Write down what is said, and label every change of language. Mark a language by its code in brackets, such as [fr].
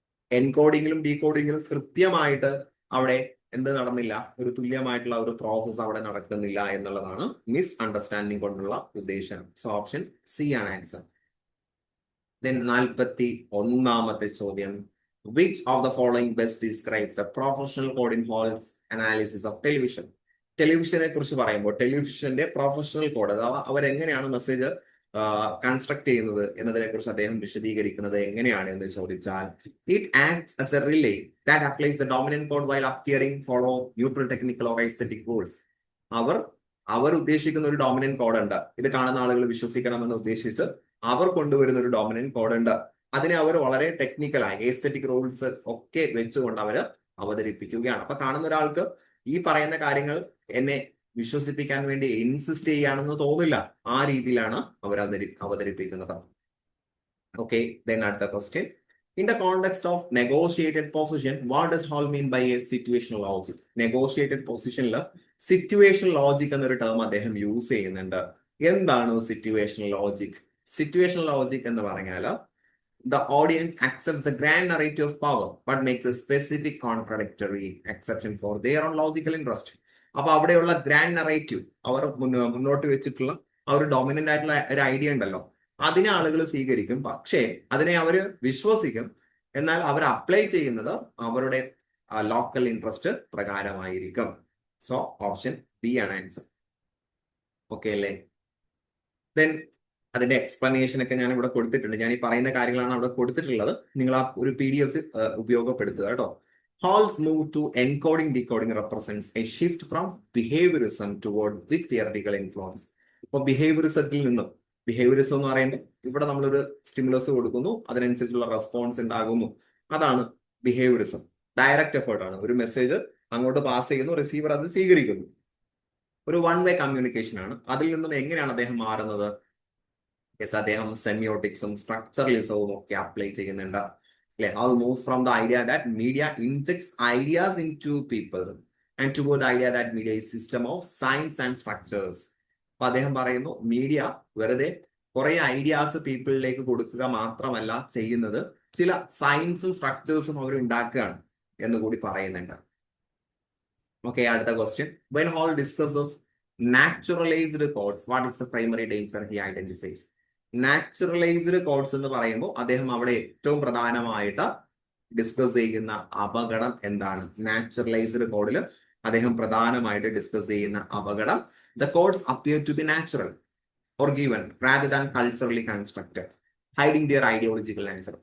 [ml] എൻകോഡിങ്ങിലും ഡീകോഡിങ്ങിലും കൃത്യമായിട്ട് അവിടെ എന്ത് നടന്നില്ല, ഒരു തുല്യമായിട്ടുള്ള ഒരു പ്രോസസ് അവിടെ നടക്കുന്നില്ല എന്നുള്ളതാണ് മിസ് അണ്ടർസ്റ്റാൻഡിംഗ് കൊണ്ടുള്ള ഉദ്ദേശം. സോ ഓപ്ഷൻ സി ആണ് ആൻസർ. Then 41ാമത്തെ ചോദ്യം. [en] Which of the following best describes the professional code in Hall's analysis of television? [ml] ടെലിവിഷനെ കുറിച്ച് പറയുമ്പോൾ ടെലിവിഷന്റെ പ്രൊഫഷണൽ കോഡ്, അഥവാ അവരെങ്ങനെയാണ് മെസ്സേജ് കൺസ്ട്രക്ട് ചെയ്യുന്നത് എന്നതിനെ കുറിച്ച് അദ്ദേഹം വിശദീകരിക്കുന്നത് എങ്ങനെയാണ് എന്ന് ചോദിച്ചാൽ, [en] It acts as a relay that applies the dominant code while appearing follow neutral technical or aesthetic rules. [ml] അവർ ഉദ്ദേശിക്കുന്ന ഒരു ഡോമിനന്റ് കോഡ് ഉണ്ട്, ഇത് കാണുന്ന ആളുകൾ വിശ്വസിക്കണമെന്ന് ഉദ്ദേശിച്ച് അവർ കൊണ്ടുവരുന്ന ഒരു ഡോമിനന്റ് കോഡ് ഉണ്ട്. അതിനെ അവർ വളരെ ടെക്നിക്കലായി എസ്തെറ്റിക് റൂൾസ് ഒക്കെ വെച്ചുകൊണ്ട് അവർ അവതരിപ്പിക്കുകയാണ്. അപ്പൊ കാണുന്ന ഒരാൾക്ക് ഈ പറയുന്ന കാര്യങ്ങൾ എന്നെ വിശ്വസിപ്പിക്കാൻ വേണ്ടി ഇൻസിസ്റ്റ് ചെയ്യുകയാണെന്ന് തോന്നില്ല, ആ രീതിയിലാണ് അവർ അവതരിപ്പിക്കുന്നത്. [en] Okay, then അടുത്ത question. In the context of negotiated position, what does Hall mean by a situational logic? [ml] Negotiated പൊസിഷനിൽ സിറ്റുവേഷണൽ ലോജിക് എന്നൊരു ടേം അദ്ദേഹം യൂസ് ചെയ്യുന്നുണ്ട്. എന്താണ് സിറ്റുവേഷണൽ ലോജിക്? സിറ്റുവേഷണൽ ലോജിക് എന്ന് പറഞ്ഞാൽ [en] the audience accepts the grand narrative of power, but makes a specific contradictory exception for their own logical interest. [ml] അപ്പൊ അവിടെയുള്ള grand narrative അവർ മുന്നോട്ട് വെച്ചിട്ടുള്ള ആ ഒരു ഡോമിനന്റ് ആയിട്ടുള്ള ഒരു ഐഡിയ ഉണ്ടല്ലോ, അതിനെ ആളുകൾ സ്വീകരിക്കും, പക്ഷേ അതിനെ അവര് വിശ്വസിക്കും, എന്നാൽ അവർ അപ്ലൈ ചെയ്യുന്നത് അവരുടെ local interest പ്രകാരമായിരിക്കും. So option B ആണ് ആൻസർ. ഓക്കെ അല്ലേ? ദെൻ അതിന്റെ എക്സ്പ്ലനേഷൻ ഒക്കെ ഞാൻ ഇവിടെ കൊടുത്തിട്ടുണ്ട്. ഞാൻ ഈ പറയുന്ന കാര്യങ്ങളാണ് അവിടെ കൊടുത്തിട്ടുള്ളത്. നിങ്ങൾ ആ ഒരു PDF ഉപയോഗപ്പെടുത്തുക കേട്ടോ. [en] Hall's move to encoding decoding represents a shift from behaviorism toward which theoretical influence. [ml] ഇപ്പൊ ബിഹേവിയറിസത്തിൽ നിന്നും, ബിഹേവിയറിസം എന്ന് പറയുമ്പോൾ ഇവിടെ നമ്മളൊരു സ്റ്റിമുലസ് കൊടുക്കുന്നു, അതിനനുസരിച്ചുള്ള റെസ്പോൺസ് ഉണ്ടാകുന്നു, അതാണ് ബിഹേവിയറിസം. ഡയറക്റ്റ് എഫേർട്ട് ആണ്. ഒരു മെസ്സേജ് അങ്ങോട്ട് പാസ് ചെയ്യുന്നു, റിസീവർ അത് സ്വീകരിക്കുന്നു. ഒരു വൺ വേ കമ്മ്യൂണിക്കേഷൻ ആണ്. അതിൽ നിന്നും എങ്ങനെയാണ് അദ്ദേഹം മാറുന്നത്? യെസ്, അദ്ദേഹം സെമിയോട്ടിക്സും സ്ട്രക്ചറലിസവും ഒക്കെ അപ്ലൈ ചെയ്യുന്നുണ്ട്. [en] Hall moves from the idea that media injects ideas into people and toward the idea that media is a system of science and structures. [ml] അപ്പൊ അദ്ദേഹം പറയുന്നു, മീഡിയ വെറുതെ കുറെ ഐഡിയാസ് പീപ്പിളിലേക്ക് കൊടുക്കുക മാത്രമല്ല ചെയ്യുന്നത്, ചില സയൻസും സ്ട്രക്ചേഴ്സും അവർ ഉണ്ടാക്കുകയാണ് എന്ന് കൂടി പറയുന്നുണ്ട്. ഓക്കെ, അടുത്ത question. [en] When Hall discusses naturalized codes, what is the primary danger he identifies? [ml] നാച്ചുറലൈസ്ഡ് codes എന്ന് പറയുമ്പോൾ അദ്ദേഹം അവിടെ ഏറ്റവും പ്രധാനമായിട്ട് ഡിസ്കസ് ചെയ്യുന്ന അപകടം എന്താണ്? നാച്ചുറലൈസ്ഡ് കോഡിൽ അദ്ദേഹം പ്രധാനമായിട്ട് ഡിസ്കസ് ചെയ്യുന്ന അപകടം, [en] The codes appear to be natural or given rather than culturally constructed, hiding their ideological answer.